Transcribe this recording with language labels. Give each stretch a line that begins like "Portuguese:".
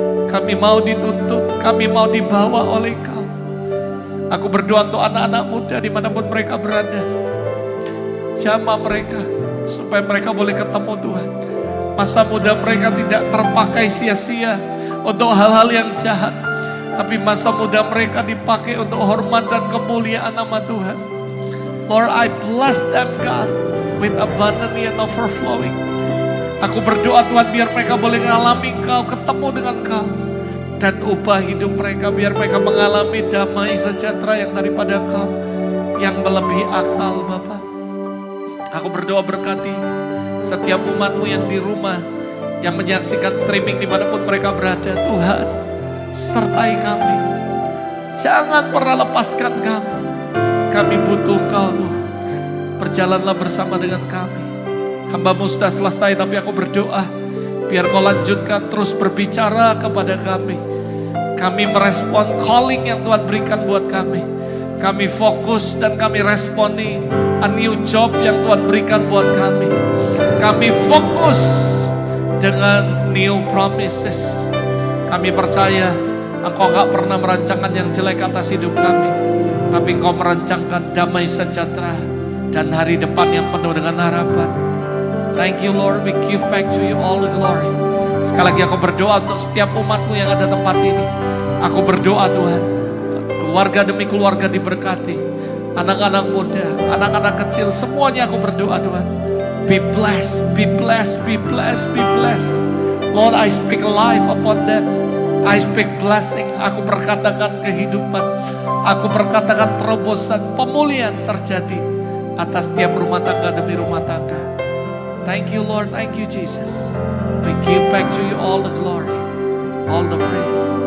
Indonesian: Kami mau dituntun, kami mau dibawa oleh Kau. Aku berdoa untuk anak-anak muda dimanapun mereka berada. Jamah mereka, supaya mereka boleh ketemu Tuhan. Masa muda mereka tidak terpakai sia-sia untuk hal-hal yang jahat. Tapi masa muda mereka dipakai untuk hormat dan kemuliaan nama Tuhan.
English: Lord, I bless them God with abundantly and overflowing.
Indonesian: Aku berdoa Tuhan biar mereka boleh mengalami Engkau, ketemu dengan Engkau. Dan ubah hidup mereka, biar mereka mengalami damai sejahtera yang daripada Engkau, yang melebihi akal Bapa. Aku berdoa berkati setiap umat-Mu yang di rumah, yang menyaksikan streaming dimanapun mereka berada. Tuhan, sertai kami. Jangan pernah lepaskan kami. Kami butuh Engkau Tuhan. Berjalanlah bersama dengan kami. Hamba-Mu sudah selesai, tapi aku berdoa biar Kau lanjutkan terus berbicara kepada kami. Kami merespon calling yang Tuhan berikan buat kami. Kami fokus dan kami responi
English: a new job
Indonesian: yang Tuhan berikan buat kami. Kami fokus dengan new promises. Kami percaya Engkau gak pernah merancangkan yang jelek atas hidup kami, tapi Engkau merancangkan damai sejahtera dan hari depan yang penuh dengan harapan.
English: Thank you Lord, we give back to you all the glory.
Indonesian: Sekali lagi aku berdoa untuk setiap umat-Mu yang ada tempat ini. Aku berdoa Tuhan, keluarga demi keluarga diberkati. Anak-anak muda, anak-anak kecil, semuanya aku berdoa Tuhan.
English: Be blessed, be blessed, be blessed, be blessed. Lord, I speak life upon them. I speak blessing.
Indonesian: Aku berkatakan kehidupan. Aku berkatakan terobosan, pemulihan terjadi atas setiap rumah tangga demi rumah tangga.
English: Thank you Lord, thank you Jesus. We give back to you all the glory, all the praise.